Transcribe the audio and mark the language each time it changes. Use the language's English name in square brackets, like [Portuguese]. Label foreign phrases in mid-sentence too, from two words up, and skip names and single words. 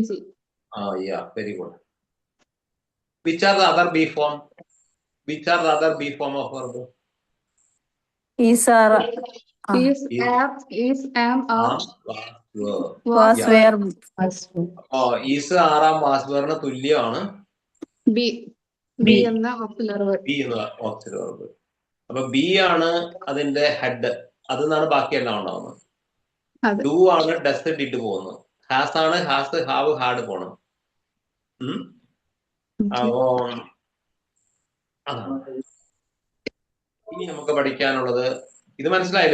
[English] Yeah, very good. Which are the other B form? Which are the other B form of verb? Is, are. Is, am, are. Was, were. Is, are, was, were തുല്യമാണ് B എന്ന auxiliary verb. B എന്ന auxiliary verb. [Malayalam] അപ്പൊ B ആണ് അതിന്റെ ഹെഡ്. അതിന്നാണ് ബാക്കിയെല്ലാം ഉണ്ടാവുന്നത്. ഡു ആണ് [English] does did [Malayalam] പോകുന്നത്. ഹാസ് ആണ് [English] has, have, had [Malayalam] പോണം. അപ്പോ ഇനി നമുക്ക് പഠിക്കാനുള്ളത് ഇത് മനസ്സിലായില്ല?